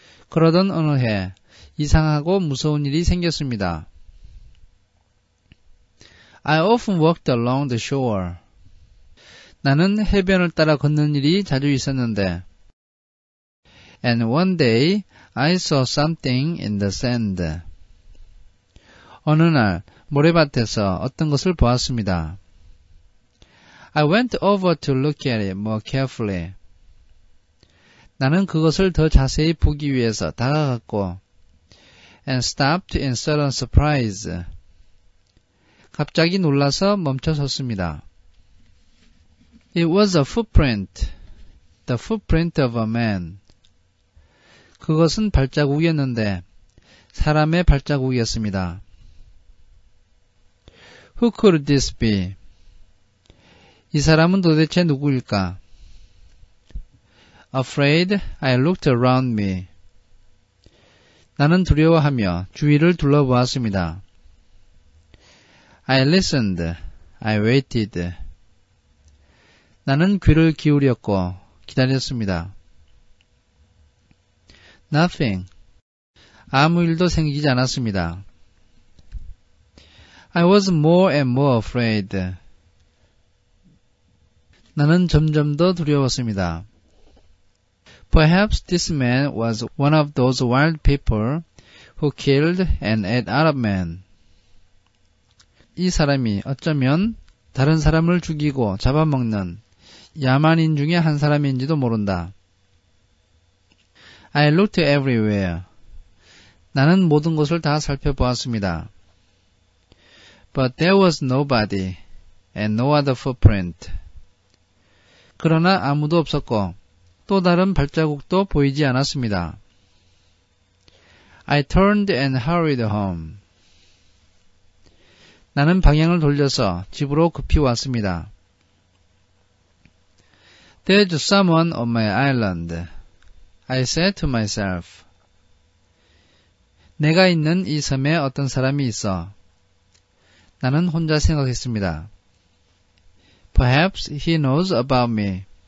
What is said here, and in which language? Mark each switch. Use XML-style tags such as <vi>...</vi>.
<ko>그러던 어느 해 이상하고 무서운 일이 생겼습니다.</ko> <en>I often walked along the shore.</en> <ko>나는 해변을 따라 걷는 일이 자주 있었는데</ko> <en>And one day I saw something in the sand.</en> <ko>어느 날 모래밭에서 어떤 것을 보았습니다.</ko> <en>I went over to look at it more carefully.</en> <ko>나는 그것을 더 자세히 보기 위해서 다가갔고</ko> <en>and stopped in sudden surprise.</en> <ko>갑자기 놀라서 멈춰섰습니다.</ko> <en>It was a footprint. The footprint of a man.</en> <ko>그것은 발자국이었는데 사람의 발자국이었습니다.</ko> <en>Who could this be?</en> <ko>이 사람은 도대체 누구일까?</ko> <en>Afraid, I looked around me.</en> <ko>나는 두려워하며 주위를 둘러보았습니다.</ko> <en>I listened, I waited.</en> <ko>나는 귀를 기울였고 기다렸습니다.</ko> <en>Nothing.</en> <ko>아무 일도 생기지 않았습니다.</ko> <en>I was more and more afraid.</en> <ko>나는 점점 더 두려웠습니다.</ko> <en>Perhaps this man was one of those wild people who killed and ate other men.</en> <ko>이 사람이 어쩌면 다른 사람을 죽이고 잡아먹는 야만인 중에 한 사람인지도 모른다.</ko> <en>I looked everywhere.</en> <ko>나는 모든 곳을 다 살펴보았습니다.</ko> <en>But there was nobody and no other footprint.</en> <ko>그러나 아무도 없었고 또 다른 발자국도 보이지 않았습니다.</ko> <en>I turned and hurried home.</en> <ko>나는 방향을 돌려서 집으로 급히 왔습니다.</ko> <en>There's someone on my island. I said to myself.</en> <ko>내가 있는 이 섬에 어떤 사람이 있어. 나는 혼자 생각했습니다.</ko> <en>Perhaps he knows about me.</en>